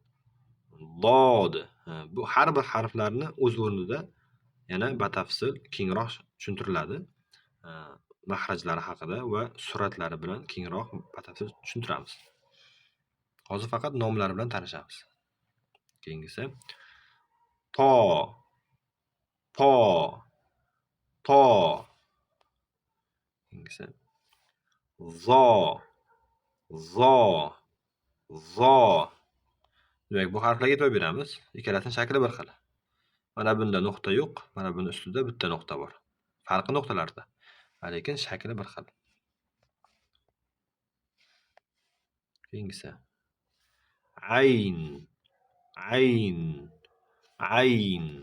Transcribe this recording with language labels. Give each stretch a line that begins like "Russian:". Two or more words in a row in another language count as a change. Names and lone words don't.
Uzbek: Dod. Bu har bir harflarni o'z o'rnida yana batafsil kengroq tushuntiriladi. Mahrajlari haqida va suratlari bilan kengroq batafsil tushuntiramiz. Hozir faqat nomlari bilan tanishamiz. Keyingisi to, to, to. Keyingisi zo, zo, zo. Demak, bu harflarga e'tibor beramiz. Ikkalasining shakli bir xil. Mana bunda nuqta yo'q, mana buni ustida bitta nuqta bor. Farqi nuqtalarda, lekin shakli bir xil. Keyingisi ayn, ayn, ayn.